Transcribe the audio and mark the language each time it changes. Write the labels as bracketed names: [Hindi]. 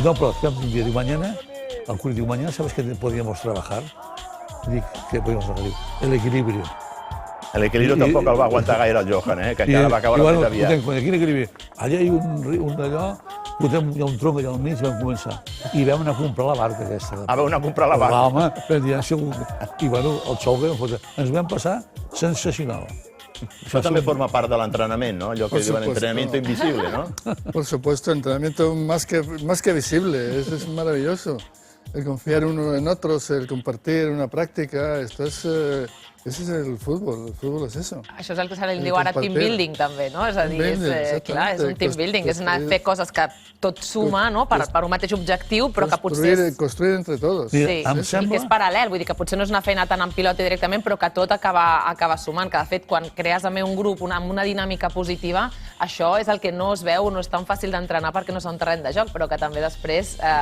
[Catalan] No, però fèiem un dia, diu, [Spanish] mañana, el Cruyff diu, mañana, ¿sabes qué podíamos trabajar? Dic, ¿qué podíamos trabajar? El equilibrio. [Catalan] L'equilibri tampoc el va aguantar gaire el Johan, que encara va caure més aviat. Quin equilibri? Allà hi ha un d'allò, hi ha un tronc allà al mig, vam començar. I vam anar a comprar la barca aquesta. Vau anar a comprar la barca. Home, vam dir, i bueno, el xou que vam fotre. Ens vam passar sensacional. Això també forma part de l'entrenament, ¿no? Allò que diuen entrenamiento invisible, ¿no? [Spanish] Por supuesto, entrenamiento más que visible, eso es maravilloso. El confiar uno en otros, el compartir una práctica, ese es el fútbol es eso. [Catalan] Això és el que se li diu ara team building, també, no? És a dir, clar, és un team building, és anar a fer coses que tot suma, no?, per un mateix objectiu, però que potser... [Spanish] Construir entre todos. [Catalan] Sí, i que és paral·lel, vull dir que potser no és una feina tant en pilota directament, però que tot acaba sumant, que de fet, quan crees també un grup amb una dinàmica positiva, això és el que no es veu, no és tan fàcil d'entrenar perquè no és un terreny de joc, però que també després...